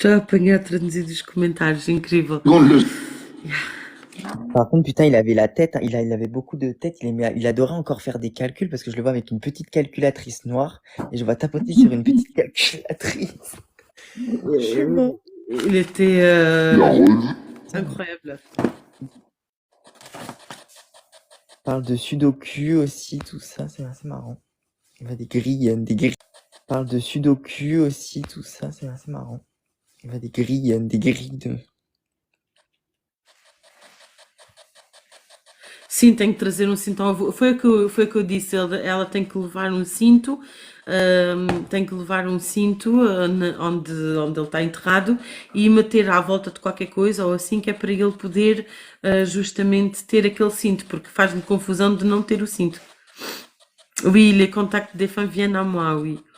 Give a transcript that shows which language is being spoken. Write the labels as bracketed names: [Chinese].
[Portuguese] Estou a apanhar traduzidos os comentários, incrível. [French] Seconde le Par contre, putain, il avait la tête, hein, il avait beaucoup de tête, il adorait encore faire des calculs parce que je le vois avec une petite calculatrice noire et je vois tapoter sur une petite calculatrice. Je suis mort. Il était la revue. incroyable. Il parle de sudoku aussi, tout ça, c'est assez marrant. Il va des grilles, Il parle de sudoku aussi, tout ça, c'est assez marrant. Il va des grilles de... [Portuguese] Sim, tem que trazer um cinto ao avô. Foi o que eu disse. Ela tem que levar um cinto, tem que levar um cinto onde ele está enterrado e meter à volta de qualquer coisa ou assim, que é para ele poder justamente ter aquele cinto, porque faz-me confusão de não ter o cinto. [French] Oui, les contacts défunts viennent à moi, oui.